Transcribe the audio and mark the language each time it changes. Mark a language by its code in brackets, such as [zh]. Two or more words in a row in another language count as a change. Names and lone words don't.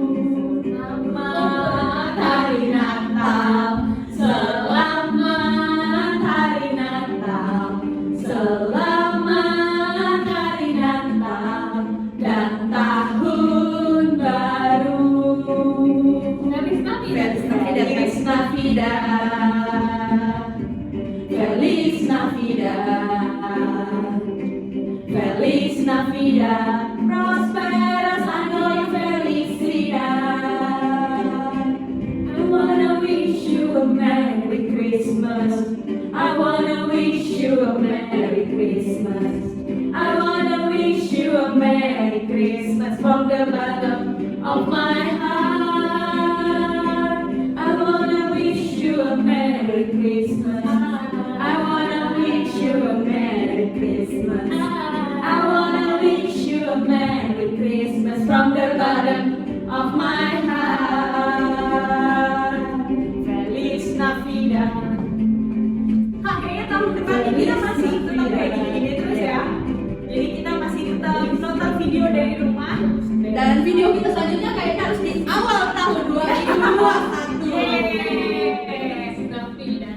[id] Selamat Hari Natal, Selamat Hari Natal, Selamat Hari Natal dan tahun baru. [es] Feliz Navidad, Feliz Navidad, Feliz Navidad, prosperos año y felicidad. [en] I wanna wish you a Merry Christmas. I wanna wish you a Merry Christmas. I wanna wish you a Merry Christmas from the bottom of my heart. I wanna wish you a Merry Christmas. I wanna wish you a Merry Christmas. I wanna wish you a Merry Christmas from the bottom of my heart. [es] Feliz Navidad. [id] Kayaknya tahun depan kita masih tetap kayak gini terus ya. Jadi kita masih tetap nonton video dari rumah. Dan video kita selanjutnya kayaknya harus di awal tahun 2021.